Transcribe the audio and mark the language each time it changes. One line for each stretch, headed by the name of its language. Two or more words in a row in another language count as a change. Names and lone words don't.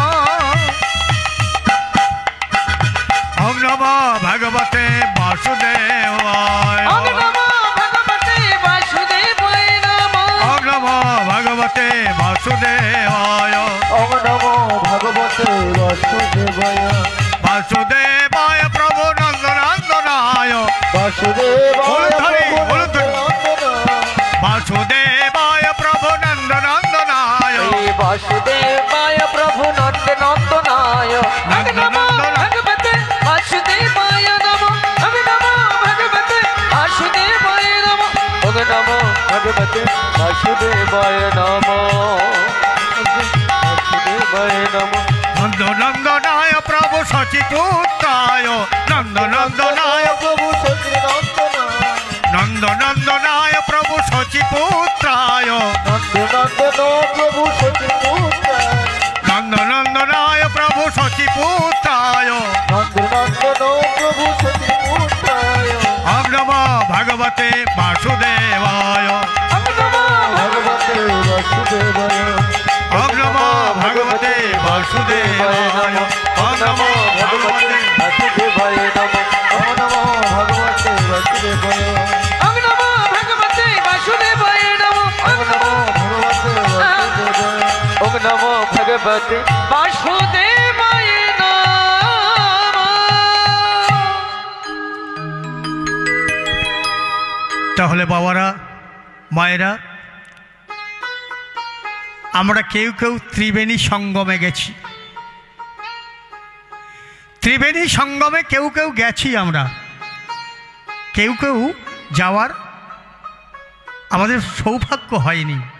Sanskrit: ওং নমো ভগবতে বাসুদেবায়, ওং নমো ভগবতে বাসুদেবায় নমঃ, ওং নমো ভগবতে বাসুদেবায়, ওং নমো ভগবতে বাসুদেবায়, বাসুদেবায় প্রভু নন্দনন্দনায়, বাসুদেবায়
Bangla: বলুন ধরি,
Sanskrit: বাসুদেবায় প্রভু নন্দনন্দনায়, বাসুদেবায় প্রভু নন্দনন্দনায়, ওং নমো ভগবতে বাসুদেবায় নমঃ, ওং নমো ভগবতে বাসুদেবায় নমঃ, ওং নমো ভগবতে বাসুদেবায় নমঃ, বাসুদেবায় নমঃ, নন্দনন্দনায় প্রভু সচিপুত্রায়, নন্দনন্দনায় প্রভু সচিনন্দনায়, নন্দনন্দনায় প্রভু সচিপুত্রায়, নন্দনন্দন প্রভু সচিপুত্রায়, নন্দনন্দনায় প্রভু সচিপুত্রায়, নন্দনন্দন প্রভু সচিপুত্রায়, ওং নমো ভগবতে বাসুদেবায়, ওং নমো ভগবতে বাসুদেবায়, ওং নমো ভগবতে বাসুদেবায়, ওং নমো ভগবতে বাসুদেবায় নমঃ, ওং নমো ভগবতে বাসুদেবায়, ওং নমো ভগবতে বাসুদেবায় নমঃ, ওং নমো ভগবতে বাসুদেবায়, ওং নমো ভগবতে বাসুদেবায় নমঃ।
Bangla: তাহলে বাবারা, মায়েরা, আমরা কেউ কেউ ত্রিবেণী সঙ্গমে গেছি, ত্রিবেণী সঙ্গমে কেউ কেউ গেছি আমরা, কেউ কেউ যাওয়ার আমাদের সৌভাগ্য হয়নি।